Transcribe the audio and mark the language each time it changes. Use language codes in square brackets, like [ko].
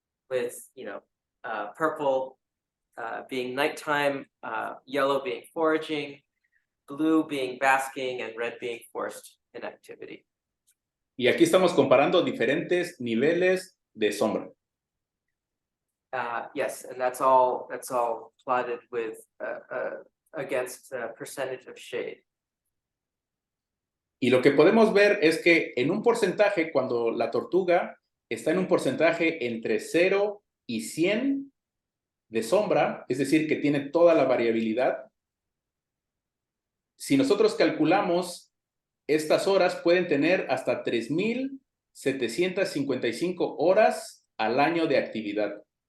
[en] With, purple being nighttime, yellow being foraging, blue being basking, and red being forced inactivity. [es] Y aquí estamos comparando diferentes niveles de sombra. [en] Yes, and that's all plotted with against percentage of shade. [es] Y lo que podemos ver es que en un porcentaje, cuando la tortuga está en un porcentaje entre 0 y 100 de sombra, es decir, que tiene toda la variabilidad, si nosotros calculamos estas horas, pueden tener hasta 3,755 horas al año de actividad.